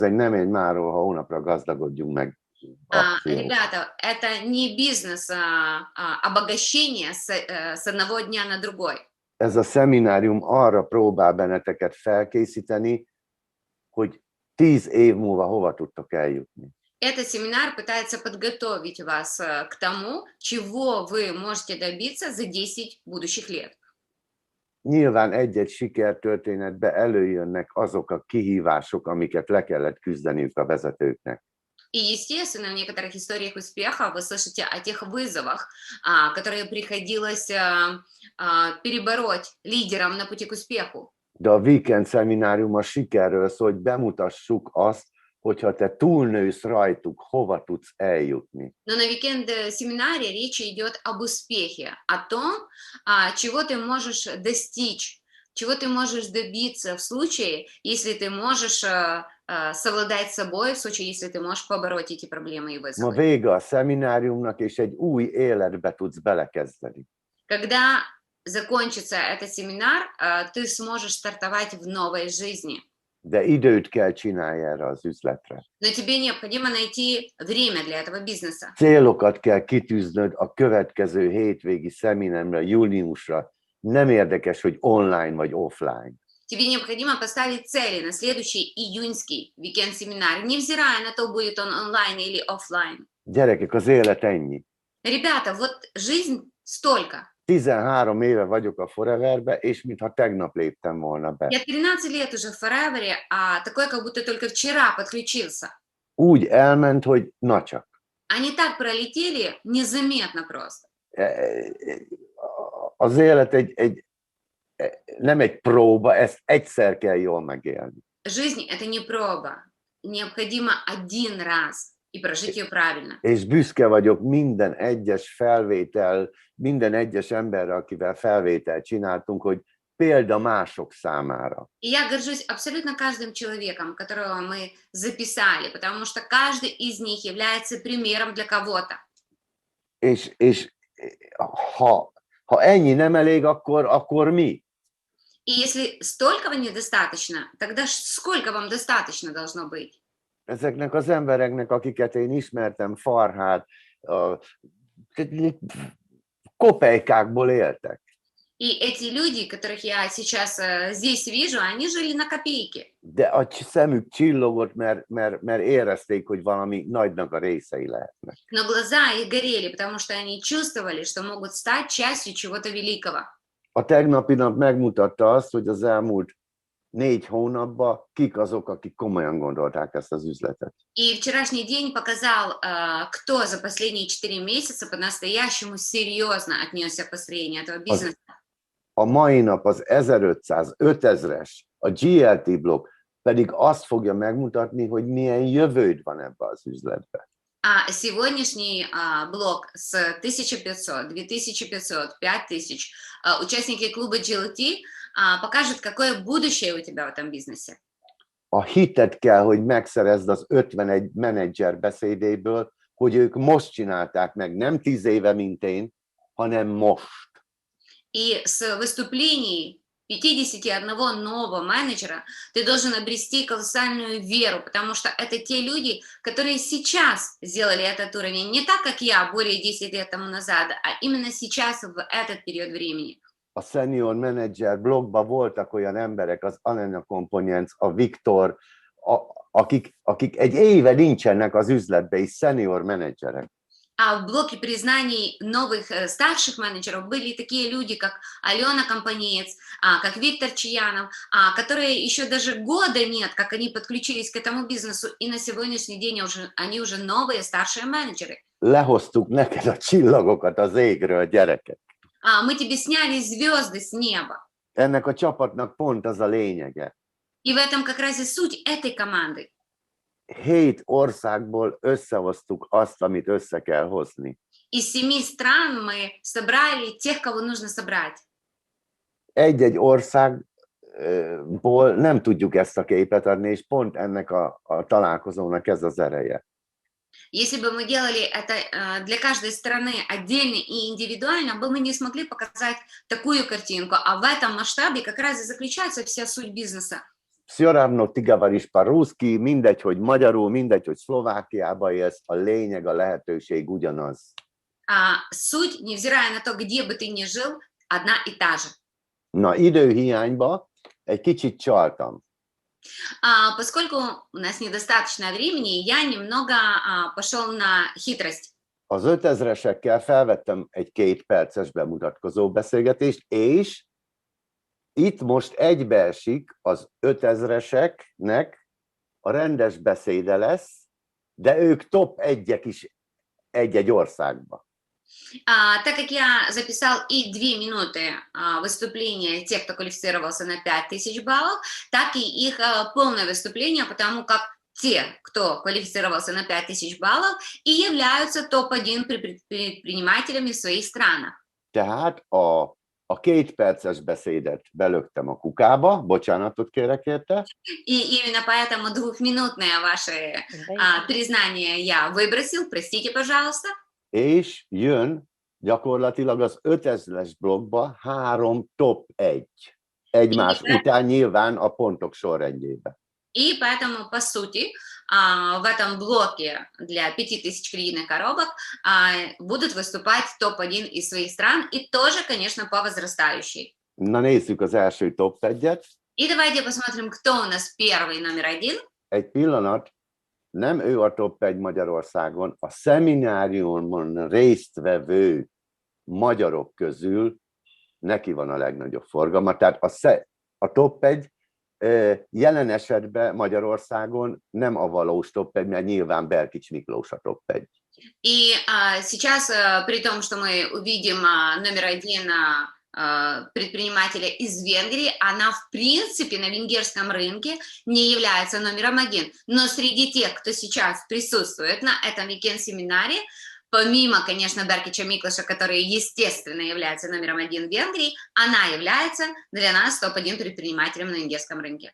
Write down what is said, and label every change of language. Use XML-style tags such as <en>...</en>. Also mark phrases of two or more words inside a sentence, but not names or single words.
<hu>nem egy máról, ha hónapra gazdagodjunk meg akció.</hu> <ru>Ребята, это не бизнес обогащения с одного дня на другой.</ru> <hu>Ez a szeminárium arra próbál benneteket felkészíteni, hogy 10 év múlva hova tudtok eljutni.</hu> <ru>Этот семинар пытается подготовить вас к тому, чего вы можете добиться за 10 будущих лет.</ru> <hu>Nyilván egy-egy sikertörténetbe előjönnek azok a kihívások, amiket le kellett küzdeniük a vezetőknek.</hu> <ru>И, естественно, в некоторых историях успеха вы слышите о тех вызовах, которые приходилось перебороть лидерам на пути к успеху.</ru> <hu>De a Weekend szeminárium a sikerről szól, hogy bemutassuk azt, hogyha te túlnősz rajtuk, hova tudsz eljutni.</hu> <ru>Но на Weekend-семинаре речь идет об успехе, о том, чего ты можешь достичь, чего ты можешь добиться в случае, если ты можешь совладать с собой, в случае, если ты можешь побороть эти проблемы и</ru> <hu>Ma</hu> <ru>вызовы.</ru> <hu>vége a szemináriumnak, és egy új életbe tudsz belekezdeni.</hu> <ru>Когда закончится этот семинар, ты сможешь стартовать в новой жизни.</ru> <hu>De időt kell csinálni erre az üzletre.</hu> <ru>Но тебе необходимо найти время для этого бизнеса.</ru> <hu>Célokat kell kitűznöd a következő hétvégi szemináriumra, júniusra. Nem érdekes, hogy online vagy offline.</hu> <ru>Тебе необходимо поставить цели на следующий июньский weekend-семинар, невзирая на то, будет он онлайн или офлайн.</ru> <hu>Gyerekek, az élet ennyi.</hu> <ru>Ребята, вот жизнь столько.</ru> <hu>13 éve vagyok a Foreverbe, és mintha tegnap léptem volna be.</hu> <ru>Я 13 лет уже в Forever, такой, как будто только вчера подключился.</ru> <hu>Úgy elment, hogy na csak.</hu> <ru>Они так пролетели незаметно просто.</ru> <hu>Az élet nem egy próba, ezt egyszer kell jól megélni.</hu> <ru>Жизнь — это не проба. Необходимо один раз и прожить ее правильно.</ru> <hu>És büszke vagyok minden egyes felvétel, minden egyes emberre, akivel felvételt csináltunk, hogy példa mások számára.</hu> <ru>И я горжусь абсолютно каждым человеком, которого мы записали, потому что каждый из них является примером для кого-то.</ru> <hu>És ha ennyi nem elég, akkor mi?</hu> <ru>И если столького недостаточно, тогда сколько вам достаточно должно быть?</ru> <hu>Ezeknek az embereknek, akiket én ismertem, Farhát, kopejkákból éltek.</hu> <ru>И эти люди, которых я сейчас здесь вижу, они жили на копейки.</ru> <hu>De a szemük csillogott, mert érezték, hogy valami nagynak a részei lehetnek.</hu> <ru>Но глаза их горели, потому что они чувствовали, что могут стать частью чего-то великого.</ru> <hu>A tegnapi nap megmutatta azt, hogy az elmúlt 4 hónapban kik azok, akik komolyan gondolták ezt az üzletet.</hu> <ru>И вчерашний день показал, кто за последние 4 месяца по-настоящему серьезно отнесся к построению этого бизнеса.</ru> <hu>A mai nap az 1500, 5000-es, a GLT blokk pedig azt fogja megmutatni, hogy milyen jövőd van ebbe az üzletbe.</hu> <ru>А сегодняшний блок с 1500, 2500, 5000 участники клуба GLT покажет, какое будущее у тебя в этом бизнесе.</ru> <hu>A hitet kell, hogy megszerezd az 51 menedzser beszédéből, hogy ők most csinálták meg, nem 10 éve, mint én, hanem most.</hu> <ru>И с выступлений 51 нового менеджера ты должен обрести колоссальную веру, потому что это те люди, которые сейчас сделали этот уровень, не так, как я более 10 лет тому назад, а именно сейчас, в этот период времени.</ru> <hu>A</hu> <en>senior manager</en> <hu>blogban voltak olyan emberek, az Anena Components, a Viktor, akik egy éve nincsenek az üzletbe, és senior menedzserek.</hu> <ru>А в блоке признаний новых старших менеджеров были такие люди, как Алена Компанеец, как Виктор Чаянов, которые еще даже года нет, как они подключились к этому бизнесу, и на сегодняшний день они уже новые старшие менеджеры.</ru> <hu>Lehoztuk neked a csillagokat az égről, gyerekek.</hu> <ru>Мы тебе sняли звезды с неба.</ru> <hu>Ennek a csapatnak pont az a lényege.</hu> <ru>И в этом как раз и суть этой команды.</ru> <hu>7 országból összehoztuk azt, amit össze kell hozni.</hu> <ru>Из 7 стран мы собрали тех, кого нужно собрать.</ru> <hu>Egy-egy országból nem tudjuk ezt a képet adni, és pont ennek a találkozónak ez az ereje.</hu> <ru>Если бы мы делали это для каждой страны отдельно и индивидуально, бы мы не смогли показать такую картинку. А в этом масштабе как раз и заключается вся суть бизнеса. Все равно ты говоришь по-русски,</ru> <hu>mindegy, hogy magyarul, mindegy, hogy Szlovákiába élsz, a lényeg, a lehetőség ugyanaz.</hu> <ru>Суть, невзирая на то, где бы ты ни жил, одна и та же.</ru> <hu>Na, időhiányba egy kicsit csaltam.</hu> <ru>Поскольку у нас недостаточно времени, я немного пошел на хитрость.</ru> <hu>Az 5000-esekkel felvettem egy 2 perces bemutatkozó beszélgetést, és itt most egybeesik az 5000-eseknek a rendes beszéde lesz, de ők top 1-ek is egy-egy országba.</hu> <ru>Так как я записал и 2 минуты выступления тех, кто квалифицировался на 5000 баллов, так и их полное выступление, потому как те, кто квалифицировался на 5000 баллов, и являются топ-1 предпринимателями в своих странах.</ru> <hu>Tehát a 2 perces beszédet belöktem a kukába, bocsánatot kérek érte.</hu> <ru>И именно поэтому 2-минутное ваше признание я выбросил, простите, пожалуйста.</ru> <hu>És jön gyakorlatilag az 5000-es blokkba 3 top 1. Egymás után nyilván a pontok sorrendjében.</hu> <ru>И поэтому, по сути, в этом блоке для 5000 кредитных коробок будут выступать топ-1 из своих стран и тоже, конечно, по возрастающей.</ru> <hu>Na nézzük az első top 1-et.</hu> <ru>И давайте посмотрим, кто у нас первый, номер 1.</ru> <hu>Egy pillanat, nem ő a top 1 Magyarországon, a szemináriumon résztvevő magyarok közül neki van a legnagyobb forgalma. Tehát a top 1 jelen esetben Magyarországon nem a valós top 1, mert nyilván Berkics Miklós a top 1.</hu> <ru>И сейчас, при том, что мы увидим номер 1 предпринимателя из Венгрии, она в принципе на венгерском рынке не является номером 1. Но среди тех, кто сейчас присутствует на этом weekend-семинаре, помимо, конечно, Беркича Миклоша, который, естественно, является номером 1 в Венгрии, она является для нас топ-1 предпринимателем на венгерском рынке.</ru>